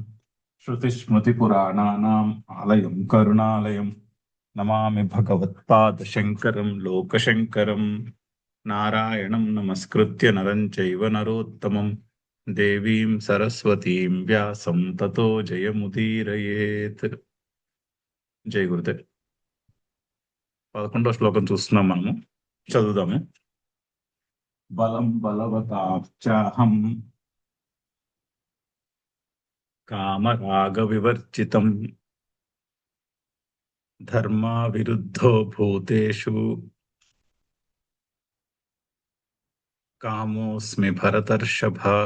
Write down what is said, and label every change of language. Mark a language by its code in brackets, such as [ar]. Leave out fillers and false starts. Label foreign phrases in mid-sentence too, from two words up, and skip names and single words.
[sa] श्रुतिस्मृतिपुराणानाम् आलयं करुणालयं नमामि भगवत्पादशङ्करं लोकशङ्करं। नारायणं नमस्कृत्य नरं चैव नरोत्तमं देवीं सरस्वतीं व्यासं ततो జయముదీరయేత్. [te] జై గురుదేవ్. 11వ శ్లోకం చూస్తున్నాం మనము. చదువుదాము. [sa] బలం బలవతాచాహం కామరాగ వివర్జితం ధర్మా విరుద్ధో భూతేషు కామోస్మి భరతర్షభ.